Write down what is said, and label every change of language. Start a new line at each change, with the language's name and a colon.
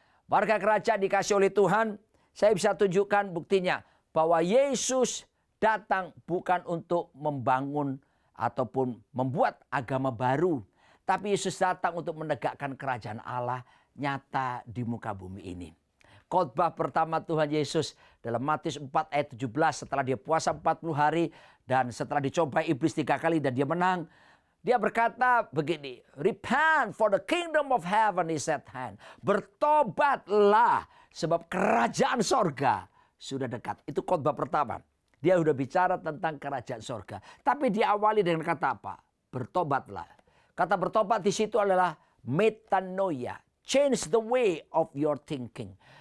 Indonesian: Warga kerajaan dikasih oleh Tuhan, saya bisa tunjukkan buktinya bahwa Yesus datang bukan untuk membangun ataupun membuat agama baru. Tapi Yesus datang untuk menegakkan kerajaan Allah nyata di muka bumi ini. Khotbah pertama Tuhan Yesus dalam Matius 4 ayat 17 setelah dia puasa 40 hari dan setelah dicobai iblis 3 kali dan dia menang. Dia berkata begini,
English: repent for the kingdom of heaven is at hand.
Indonesian: Bertobatlah sebab kerajaan sorga sudah dekat. Itu khotbah pertama. Dia sudah bicara tentang kerajaan sorga. Tapi diawali dengan kata apa? Bertobatlah. Kata bertobat di situ adalah metanoia.
English: Change the way of your thinking.